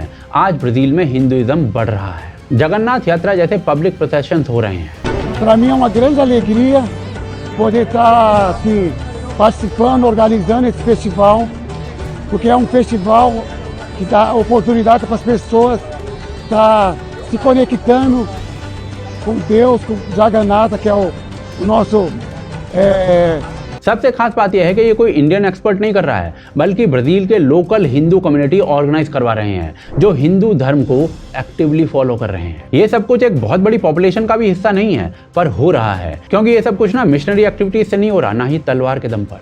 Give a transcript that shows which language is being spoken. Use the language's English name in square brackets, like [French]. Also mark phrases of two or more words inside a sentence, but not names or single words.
[Hindi] आज ब्राजील में हिंदुइज्म बढ़ रहा है। जगन्नाथ यात्रा जैसे [English] public processions [Hindi] हो रहे हैं। [Portuguese] Para mim é uma grande alegria poder estar assim participando, organizando esse festival, porque é um festival que dá oportunidade para as pessoas estar se conectando com Deus, com Jagannatha, que é o nosso [Hindi] सबसे खास बात यह है कि ये कोई [English] Indian expert [Hindi] नहीं कर रहा है, बल्कि ब्राजील के [English] local Hindu community organise [Hindi] करवा रहे हैं, जो हिंदू धर्म को [English] actively follow [Hindi] कर रहे हैं। ये सब कुछ एक बहुत बड़ी पॉपुलेशन का भी हिस्सा नहीं है, पर हो रहा है, क्योंकि ये सब कुछ ना [English] missionary activities [Hindi] से नहीं हो रहा, ना ही तलवार के दम पर।